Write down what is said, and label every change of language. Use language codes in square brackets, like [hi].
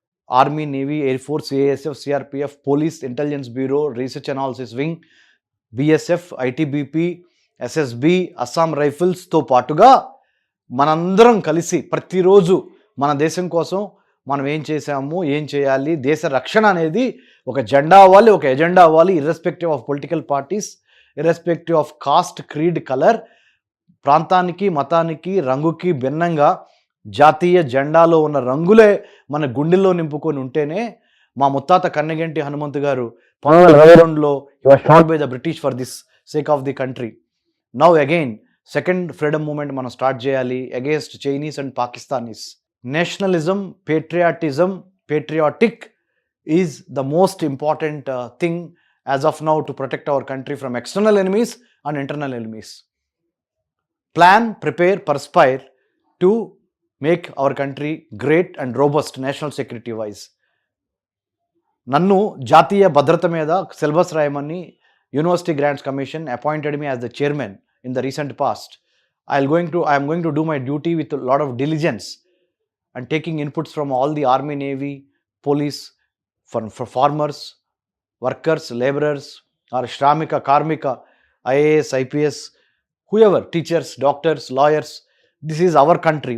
[te] Army, navy, air force, ASF, CRPF, police, intelligence bureau, research analysis wing, BSF, ITBP, SSB, Assam రైఫిల్స్తో పాటుగా మనందరం కలిసి ప్రతిరోజు మన దేశం కోసం మనం ఏం చేసాము, ఏం చేయాలి, దేశ రక్షణ అనేది ఒక జెండా అవ్వాలి, ఒక ఎజెండా అవ్వాలి. [en] irrespective of political parties, irrespective of caste, creed, colour, [te] ప్రాంతానికి, మతానికి, రంగుకి భిన్నంగా జాతీయ జెండాలో ఉన్న రంగులే మన గుండెల్లో నింపుకొని ఉంటేనే. మా ముత్తాత కన్నెగంటి హనుమంతు గారు 1922లో [en] he was shot by the British for this sake of the country. Now again second freedom movement [te] మనం స్టార్ట్ చేయాలి [en] Against Chinese and Pakistanis. Nationalism, patriotic is the most important thing as of now to protect our country from external enemies and internal enemies. Plan, prepare, perspire to make our country great and robust national security wise. [te] నన్ను జాతీయ భద్రత మీద syllabus రాయమని [en] University grants commission appointed me as the chairman in the recent past. I am going to do my duty with a lot of diligence and taking inputs from all the army, navy, police, for farmers, workers, laborers, or shramika, karmika, IAS, IPS, whoever, teachers, doctors, lawyers. This is our country.